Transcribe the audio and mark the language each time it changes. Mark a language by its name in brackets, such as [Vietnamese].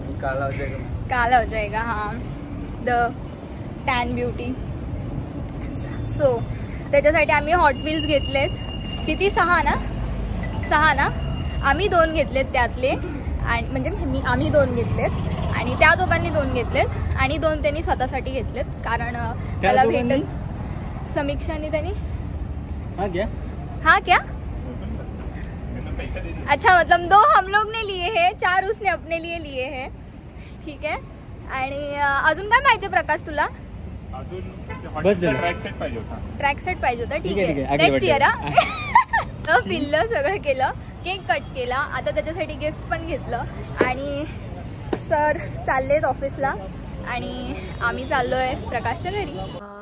[Marathi] काला हो जाएगा. हाँ, द टॅन ब्युटी. सो त्याच्यासाठी आम्ही हॉट व्हील्स घेतलेत. किती 6 ना आम्ही 2 घेतलेत त्यातले. आणि म्हणजे आम्ही 2 घेतलेत आणि त्या दोघांनी 2 घेतलेत आणि 2 त्यांनी स्वतःसाठी घेतलेत. कारण त्याला भेटत समीक्षाने त्यांनी [Hindi] हाँ क्या अच्छा मतलब 2 हम लोग ने लिए हैं, 4 उसने अपने लिए लिए हैं. [Marathi] ठीक आहे. आणि अजून काय पाहिजे प्रकाश तुला? ट्रॅक सेट पाहिजे होता. ठीक आहे, नेक्स्ट इयर. पिल्लं सगळं केलं, केक कट केला. आता त्याच्यासाठी गिफ्ट पण घेतलं. आणि सर चाललेत ऑफिसला आणि आम्ही चाललोय प्रकाशच्या घरी.